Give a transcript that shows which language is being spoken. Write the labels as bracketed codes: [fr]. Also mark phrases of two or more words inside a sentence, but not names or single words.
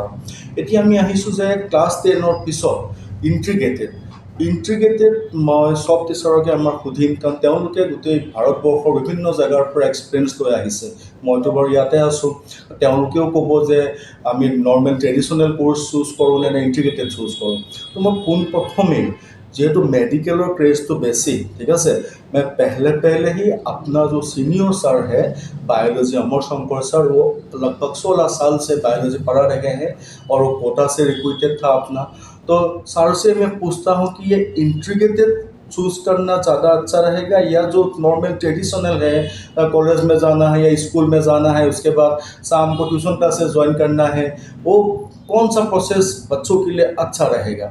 [as] এতিয়া আমি আহিছোঁ যে ক্লাছ 10ৰ পিছত ইণ্টিগ্ৰেটেড মই চব টিচাৰকে আমাৰ সুধিম, কাৰণ তেওঁলোকে গোটেই ভাৰতবৰ্ষৰ বিভিন্ন জেগাৰ পৰা এক্সপিৰিয়েঞ্চ লৈ আহিছে। মইতো বাৰু ইয়াতে আছোঁ, তেওঁলোকেও ক'ব যে আমি [en] normal traditional course [as] চুজ কৰোঁ নে [en] integrated choose [as] কৰোঁ। তো মই পোনপ্ৰথমেই, যিহেতু মেডিকেলৰ ক্ৰেজটো বেছি, ঠিক আছে, [hi] मैं पहले ही अपना जो [en] senior sir [hi] है बायोलॉजी अमर शंकर सर, वो लगभग 16 साल से बायोलॉजी पढ़ा रहे हैं और वो कोटा से रिक्रूटेड था अपना। तो सर से मैं पूछता हूँ कि ये [en] integrated choose [hi] करना ज़्यादा अच्छा रहेगा, या जो [en] normal traditional [hi] है, कॉलेज में जाना है या स्कूल में जाना है, उसके बाद शाम को [en] tuition classes join [hi] करना है, वो कौन सा प्रोसेस बच्चों के लिए अच्छा रहेगा?